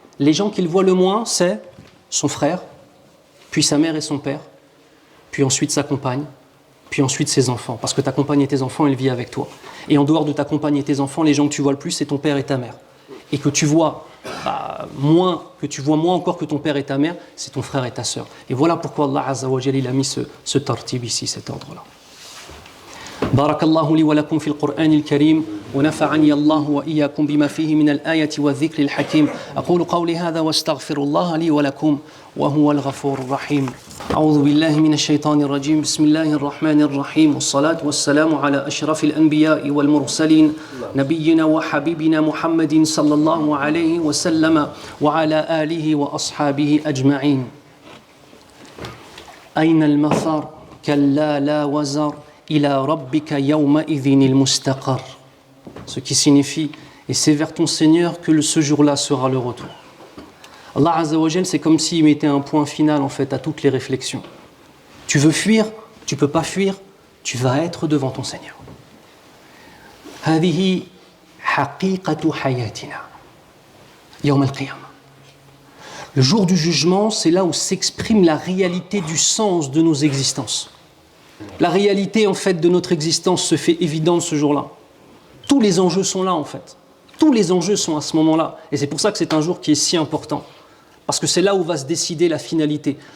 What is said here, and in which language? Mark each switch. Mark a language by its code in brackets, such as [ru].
[fr] Les gens qu'il voit le moins, c'est son frère, puis sa mère et son père, puis ensuite sa compagne, puis ensuite ses enfants. Parce que ta compagne et tes enfants, elle vit avec toi. Et en dehors de ta compagne et tes enfants, les gens que tu vois le plus, c'est ton père et ta mère. Et que tu vois moins encore que ton père et ta mère, c'est ton frère et ta sœur. Et voilà pourquoi Allah Azza wa Jalla il a mis ce tartib ici, cet ordre-là. [ar] بارك الله لي ولكم في القرآن الكريم ونفعني الله وإياكم بما فيه من الآية والذكر الحكيم أقول قولي هذا واستغفر الله لي ولكم وهو الغفور الرحيم أعوذ بالله من الشيطان الرجيم بسم الله الرحمن الرحيم والصلاة والسلام على أشرف الأنبياء والمرسلين نبينا وحبيبنا محمد صلى الله عليه وسلم وعلى آله وأصحابه أجمعين أين المفر كلا لا وزر ila rabbika yawma idhinil mustaqar. [fr] Ce qui signifie, et c'est vers ton Seigneur que ce jour-là sera le retour. Allah Azza wa Jal, c'est comme s'il mettait un point final en fait à toutes les réflexions. Tu veux fuir, tu peux pas fuir, tu vas être devant ton Seigneur. [ar] هذه حقيقة حياتنا يوم القيامة. [fr] Le jour du jugement, c'est là où s'exprime la réalité du sens de nos existences. La réalité en fait de notre existence se fait évidente ce jour-là. Tous les enjeux sont là en fait. Tous les enjeux sont à ce moment-là. Et c'est pour ça que c'est un jour qui est si important. Parce que c'est là où va se décider la finalité.